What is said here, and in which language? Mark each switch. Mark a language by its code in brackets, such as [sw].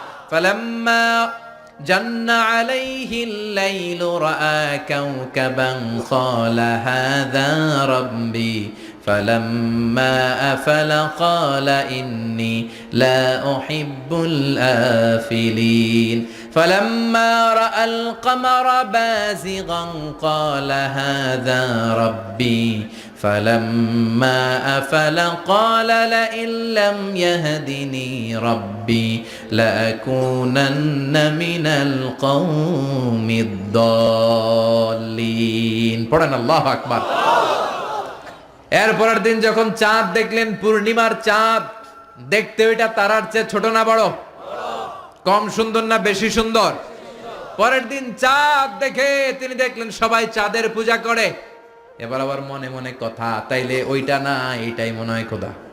[ar] ফালাম্মা জান্না আলাইহিল লাইলু রাআ কাওকাবান ক্বালা হাযা রাব্বি ফালাম্মা আফালা ক্বালা ইন্নী লা উহিব্বুল আফিলিন। فلما رأى القمر بازغا قال هذا ربي فلما أفل قال لئن لم يهدني ربي لأكونن من القوم الضالين [bn] পড়েন [ar] আল্লাহু আকবার। [bn] এরপরের দিন যখন চাঁদ দেখলেন, পূর্ণিমার চাঁদ, দেখতে ওইটা তারার চেয়ে ছোট না বড়? কম সুন্দর না বেশি সুন্দর? পরের দিন চাঁদ দেখে তিনি দেখলেন সবাই চাঁদের পূজা করে। এবার আবার মনে মনে কথা, তাইলে ওইটা না এইটাই মনে হয় খোদা।